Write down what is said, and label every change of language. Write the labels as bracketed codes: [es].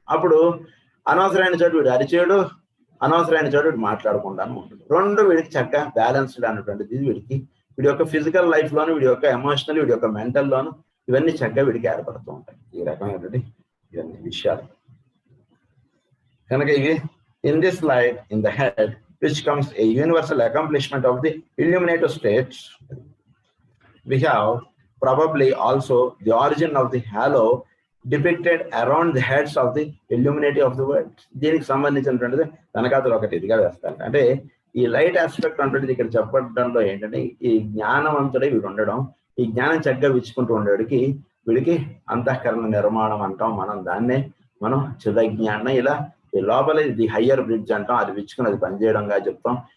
[te] అప్పుడు అనవసరమైన చోటు వీడు అరిచేడు, అనవసరమైన చోటు వీడు మాట్లాడకుండాను ఉంటుంది. రెండు వీడికి చక్కగా బ్యాలెన్స్డ్ అనేటువంటిది వీడికి వీడి యొక్క ఫిజికల్ లైఫ్ లోను, వీడి యొక్క ఎమోషనల్, వీడి యొక్క మెంటల్ లోను ఇవన్నీ చక్కగా వీడికి ఏర్పడుతూ ఉంటాయి ఈ రకమైనటువంటి ఇవన్నీ విషయాలు. కనుక ఇవి [en] in this light in the head which comes a universal accomplishment of the illuminative states, we have probably also the origin of the halo depicted around the heads of the illuminati of the world. [te] దీనికి సంబంధించినటువంటిది వెనకాతలు ఒకటి ఇదిగా వేస్తాను. అంటే ఈ light aspect అంటే ఇక్కడ చెప్పడంలో ఏంటంటే ఈ జ్ఞానవంతుడై వీడు ఉండడం, ఈ జ్ఞానం చక్కగా విచ్చుకుంటూ ఉండేవాడికి వీడికి అంతఃకరణ నిర్మాణం అంటాం మనం, దాన్నే మనం చిదజ్ఞానం, ఇలా ఈ లోపల ది హయ్యర్ బ్రిడ్జ్ అంటాం, అది విచ్చుకుని అది పనిచేయడంగా చెప్తాం.